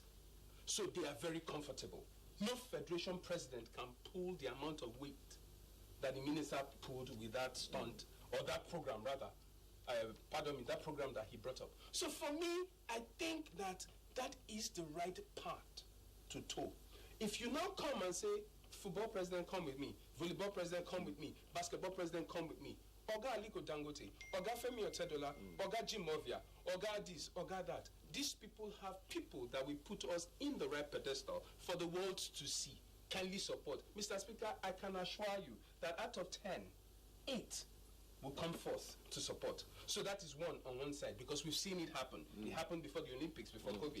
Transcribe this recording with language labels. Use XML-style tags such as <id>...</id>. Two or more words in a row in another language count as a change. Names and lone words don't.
<en>So they are very comfortable. No federation president can pull the amount of weight that the minister pulled with that stunt, or that program rather, that program that he brought up. So for me, I think that that is the right path to toe. If you now come and say, football president, come with me, volleyball president, come with me, basketball president, come with me, Oga Aliko Dangote, Oga Femi Otedola, Oga Jim Ovia, Oga this, Oga that. These people have people that will put us in the right pedestal for the world to see. Kindly support. Mr. Speaker, I can assure you that out of 10, 8 will come forth to support. So that is one on one side, because we've seen it happen. It happened before the Olympics, before COVID.</en>